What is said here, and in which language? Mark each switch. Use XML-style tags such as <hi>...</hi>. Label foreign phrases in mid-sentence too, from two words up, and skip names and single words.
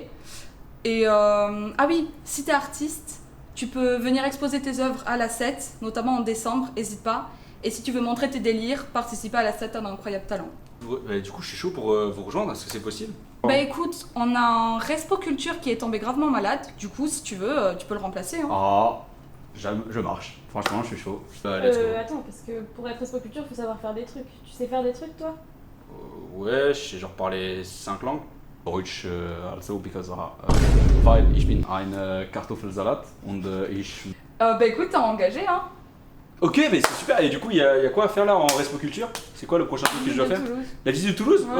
<fr>Et ah oui, si t'es artiste, tu peux venir exposer tes œuvres à la 7, notamment en décembre, n'hésite pas. Et si tu veux montrer tes délires, participer à la 7 à un incroyable talent. Du coup, je suis chaud pour vous rejoindre, est-ce que c'est possible? Bah écoute, on a un Respo Culture qui est tombé gravement malade, du coup si tu veux, tu peux le remplacer. Hein. Ah, je marche. Franchement, je suis chaud.</fr> <en>Let's go.</en> <fr>Attends, parce que pour être Respo Culture, il faut savoir faire des trucs. Tu sais faire des trucs toi? Ouais, je sais genre parler 5 langues.</fr> <de>Deutsch</de> <en>also because</en> <de>weil ich bin ein Kartoffelsalat und ich...</de> <fr>Bah écoute, t'es engagé hein. Ok, mais c'est super. Et du coup, il y a quoi à faire là en Respo Culture? C'est quoi le prochain truc que je dois faire? La visite de Toulouse? Ouais.</fr>